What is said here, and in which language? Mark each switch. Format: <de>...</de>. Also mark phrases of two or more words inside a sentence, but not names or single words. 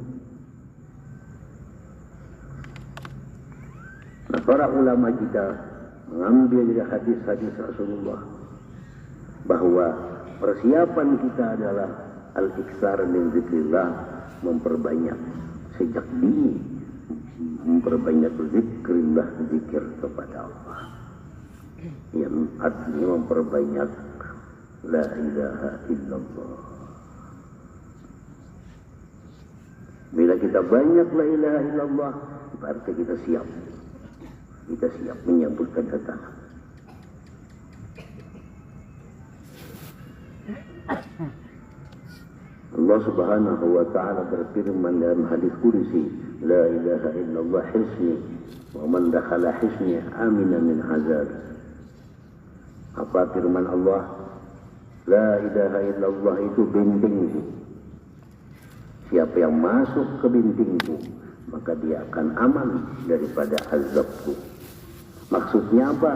<id>Nah, para ulama kita mengambil dari hadis-hadis Rasulullah bahwa persiapan kita adalah</id> <ar>الإكثار من ذكر الله,</ar> <id>memperbanyak sejak dini, memperbanyak zikrillah, zikir kepada Allah, yang artinya memperbanyak</id> <ar>لا إله إلا الله. Bila kita banyak la ilaha illallah,</ar> <id>berarti kita siap. Kita siap menyambut kedatangan. Allah</id> <ar>سبحانه وتعالى</ar> <id>berfirman dalam hadis qudsi,</id> <ar>لا إله إلا الله حصني ومن دخل حصني أمن من عذاب.</ar> <id>Apa firman Allah?</id> <ar>لا إله إلا الله</ar> <id>itu bentengku. Siapa yang masuk ke bentengku, maka dia akan aman daripada azabku. Maksudnya apa?</id>